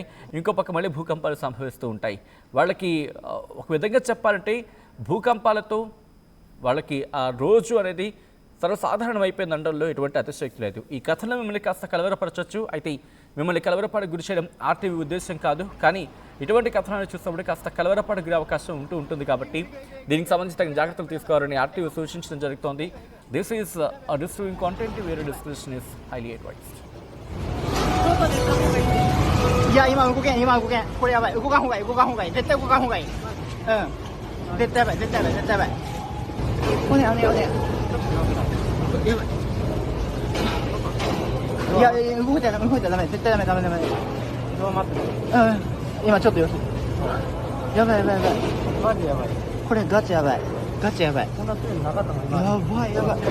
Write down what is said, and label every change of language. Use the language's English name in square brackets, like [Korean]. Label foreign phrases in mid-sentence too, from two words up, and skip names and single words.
[Telugu] ఇంకో పక్క మళ్ళీ భూకంపాలు సంభవిస్తూ ఉంటాయి. వాళ్ళకి ఒక విధంగా చెప్పాలంటే భూకంపాలతో వాళ్ళకి ఆ రోజు అనేది సర్వసాధారణం అయిపోయింది అనడంలో ఎటువంటి అతిశయోక్తి లేదు. ఈ కథలో మిమ్మల్ని కాస్త కలవరపరచవచ్చు. అయితే మిమ్మల్ని కలవరపడి గురి చేయడం ఆర్టీవీ ఉద్దేశం కాదు. కానీ ఇటువంటి కథనాలు చూసినప్పుడు కాస్త కలవరపడి గురే అవకాశం ఉంటుంది. కాబట్టి దీనికి సంబంధించి తగిన జాగ్రత్తలు తీసుకోవాలని ఆర్టీవీ సూచించడం జరుగుతోంది. [English] This is distributing content where description is highly advised. [Japanese] いや今動けんこれやばい動かんほうがいい絶対動かんほうがいい絶対やばいおねやばいいや動いたらダメ絶対ダメ今ちょっと様子やばいマジやばいこれガチやばいこんなプレーなかったのやばい